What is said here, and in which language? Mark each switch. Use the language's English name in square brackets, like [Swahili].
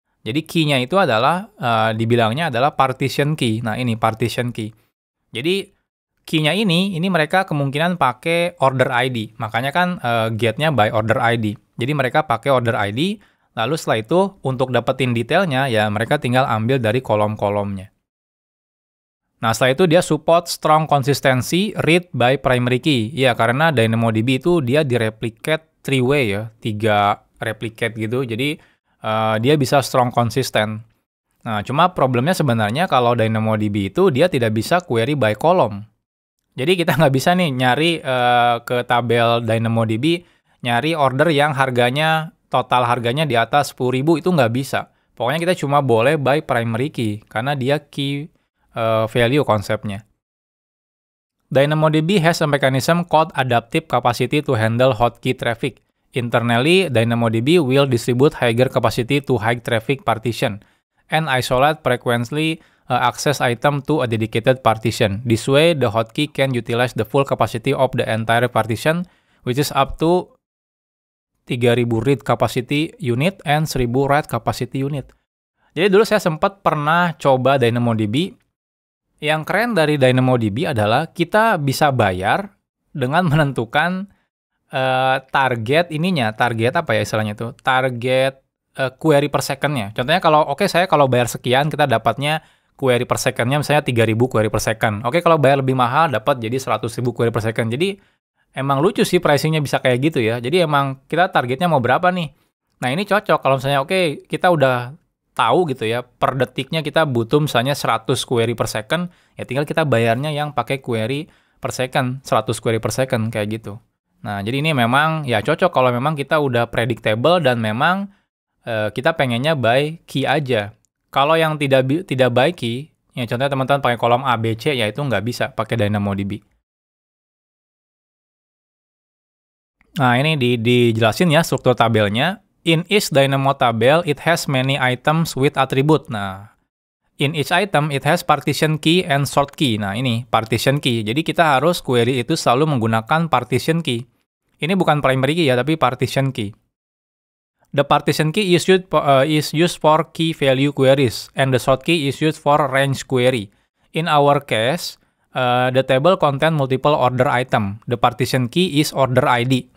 [Indonesian] Jadi key-nya itu adalah, dibilangnya adalah partition key. Nah ini partition key. Jadi key-nya ini mereka kemungkinan pakai order ID. Makanya kan get-nya by order ID. Jadi mereka pakai order ID, lalu setelah itu untuk dapetin detailnya ya mereka tinggal ambil dari kolom-kolomnya. Nah setelah itu dia support strong consistency read by primary key. Ya karena DynamoDB itu dia direplicate 3-way ya, 3 replicate gitu. Jadi dia bisa strong consistent. Nah, cuma problemnya sebenarnya kalau DynamoDB itu dia tidak bisa query by column. Jadi kita nggak bisa nih nyari ke tabel DynamoDB, nyari order yang harganya, total harganya di atas 10.000 itu nggak bisa. Pokoknya kita cuma boleh by primary key, karena dia key value konsepnya. [English] DynamoDB has a mechanism called adaptive capacity to handle hotkey traffic. Internally, DynamoDB will distribute higher capacity to high traffic partition and isolate frequently access item to a dedicated partition. This way, the hotkey can utilize the full capacity of the entire partition, which is up to 3.000 read capacity unit and 1.000 write capacity unit. [Indonesian] Jadi dulu saya sempat pernah coba DynamoDB. Yang keren dari DynamoDB adalah kita bisa bayar dengan menentukan target apa ya istilahnya itu? Target query per second-nya. Contohnya saya kalau bayar sekian kita dapatnya query per second-nya misalnya 3.000 query per second. Oke, kalau bayar lebih mahal dapat jadi 100.000 query per second. Jadi emang lucu sih pricing-nya bisa kayak gitu ya. Jadi emang kita targetnya mau berapa nih? Nah, ini cocok kalau misalnya kita udah tahu gitu ya, per detiknya kita butuh misalnya 100 query per second, ya tinggal kita bayarnya yang pakai query per second, 100 query per second kayak gitu. Nah, jadi ini memang ya cocok kalau memang kita udah predictable dan memang kita pengennya by key aja. Kalau yang tidak by key, ya contohnya teman-teman pakai kolom A, B, C, ya itu nggak bisa pakai DynamoDB. Nah, ini dijelasin ya struktur tabelnya. [English] In each Dynamo tabel, it has many items with attribute. Nah, in each item, it has partition key and sort key. [Indonesian] Nah, ini partition key. Jadi kita harus query itu selalu menggunakan partition key. Ini bukan primary key ya, tapi partition key. [English] The partition key is used for key value queries, and the sort key is used for range query. In our case, the table contain multiple order item. The partition key is order ID.